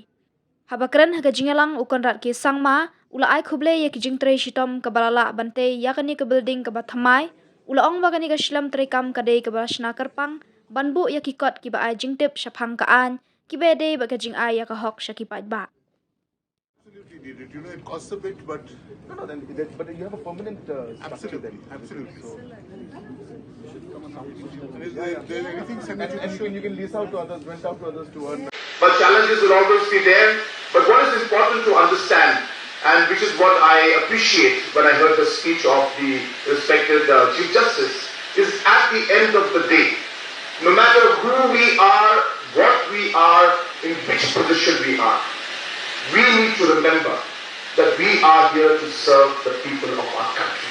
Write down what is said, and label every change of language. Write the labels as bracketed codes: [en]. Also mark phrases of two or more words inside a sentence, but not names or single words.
[kha] Habakran haga jingalang ukon rat ke sangma, ula ai khuble ye ki jingtre shitom ka balala bante yakani ka building ka bathamai, ula ong bagani ka shlam trekam ka dei ka barashna karpang, banbu ya ki kot ki ba ai jingtip shaphang ka an, ki be dei ba ka jing ai ya ka hok shakipat ba. [en] Absolutely need it. You know, it costs a bit, but but you have a permanent structure then. Absolutely. So, there's anything and you can lease out to others, rent out to others to earn. But challenges will always be there. But what is important to understand, and which is what I appreciate when I heard the speech of the respected Chief Justice, is at the end of the day, no matter who we are, what we are, in which position we are, we need to remember that we are here to serve the people of our country.